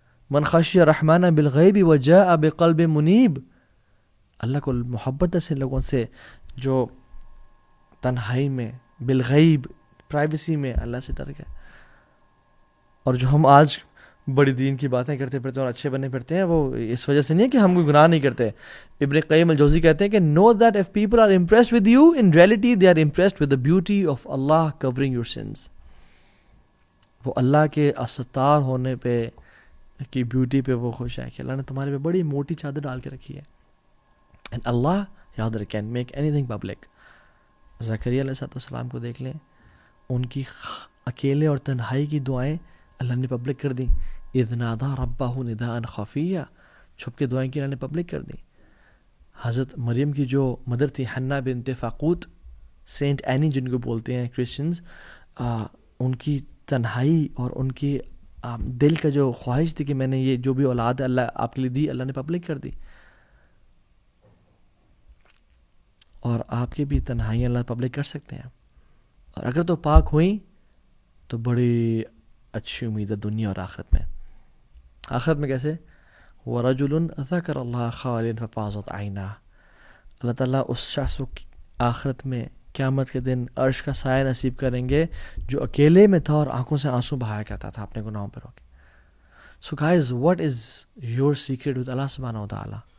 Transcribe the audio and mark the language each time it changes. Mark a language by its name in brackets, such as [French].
[Arabic] من خشی الرحمن بالغیب وجاء بقلب منیب، [Urdu] اللہ کو محبت ہے لوگوں سے جو تنہائی میں بالغیب پرائیویسی میں اللہ سے ڈر گئے. اور جو ہم آج بڑی دین کی باتیں کرتے پھرتے اور اچھے بنے پھرتے ہیں، وہ اس وجہ سے نہیں ہے کہ ہم کوئی گناہ نہیں کرتے. [English] ابن قیم الجوزی [Urdu] کہتے ہیں کہ [English] know that if people are impressed with you, in reality they are impressed with the beauty of Allah covering your sins. [Urdu] وہ اللہ کے استار ہونے پہ کی بیوٹی پہ وہ خوش ہے کہ اللہ نے تمہارے پہ بڑی موٹی چادر ڈال کے رکھی ہے. [English] and Allah [Urdu] یاد رکھ [English] can make anything public. [Urdu] زکریا علیہ السلام کو دیکھ لیں، ان کی اکیلے اور تنہائی کی دعائیں اللہ نے پبلک کر دیں. [Arabic] اذ نادى ربه نداء خفيا، [Urdu] چھپ کے دعائیں کی اللہ نے پبلک کر دیں. حضرت مریم کی جو مدر تھی حنا بنت فاقوت سینٹ اینی جن کو بولتے ہیں کرسچنز، ان کی تنہائی اور ان کی دل کا جو خواہش تھی کہ میں نے یہ جو بھی اولاد اللہ آپ کے لیے دی، اللہ نے پبلک کر دی. اور آپ کی بھی تنہائیاں اللہ پبلک کر سکتے ہیں، اور اگر تو پاک ہوئیں تو بڑی اچھی امید ہے دنیا اور آخرت میں. آخرت میں کیسے؟ [Arabic] وَرَجُلٌ ذَكَرَ اللَّهَ خَالِيًا فَفَاضَتْ عَيْنَاهُ. [Urdu] اللہ تعالیٰ اس شخص کو آخرت میں قیامت کے دن عرش کا سایہ نصیب کریں گے جو اکیلے میں تھا اور آنکھوں سے آنسو بہایا کرتا تھا اپنے گناہوں پر ہو کے. [English] So guys, what is your secret with Allah subhanahu wa ta'ala?